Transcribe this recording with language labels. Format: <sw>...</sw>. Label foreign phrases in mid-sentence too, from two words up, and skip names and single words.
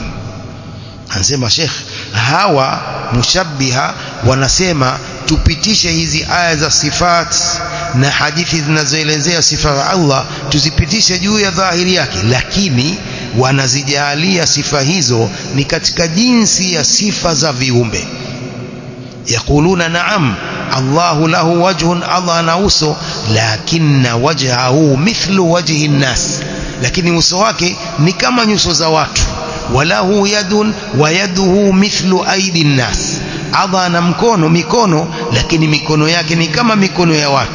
<sw>Anasema Sheikh, hawa mushabbiha wanasema tupitishe hizi aya za sifat na hadithi zinazoelezea sifa za Allah tuzipitishe juu ya dhahiri yake, lakini wanazijalia sifa hizo ni katika jinsi ya sifa za viumbe.</sw> <ar>يقولون نعم الله له وجه,</ar> <sw>Allah ana uso,</sw> <ar>لكن وجهه مثل وجه الناس,</ar> <sw>lakini uso wake ni kama nyuso za watu.</sw> <ar>وله يد ويده مثل أيدي الناس,</ar> <sw>Allah ana mikono, lakini mikono yake ni kama mikono ya watu.</sw>